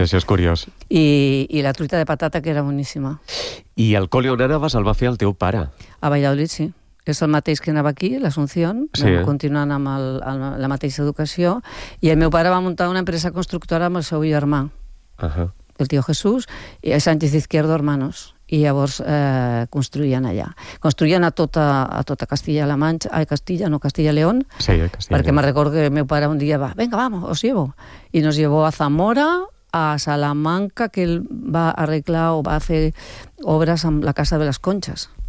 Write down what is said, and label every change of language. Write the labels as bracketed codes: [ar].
[ca] Sí, això és curiós. I la truita de patata, que era boníssima. I el col·le on anaves el va fer el teu pare? A Valladolid, sí. És el mateix que anava aquí, l'Assumpció, sí, continuant amb la mateixa educació. I el meu pare va muntar una empresa constructora amb el seu germà, uh-huh, el tio Jesús, i Sánchez Izquierdo Hermanos. I llavors construïen allà. Construïen a tota Castilla-La Mancha, a Castilla, no, Castilla-León, sí, a Castilla, perquè me recordo que el meu pare un dia va, [es] venga, vamos, os llevo. [ca] I [es] nos llevó [ca] a Zamora, a Salamanca, que ell va arreglar o va fer obres amb la Casa de les Conxes.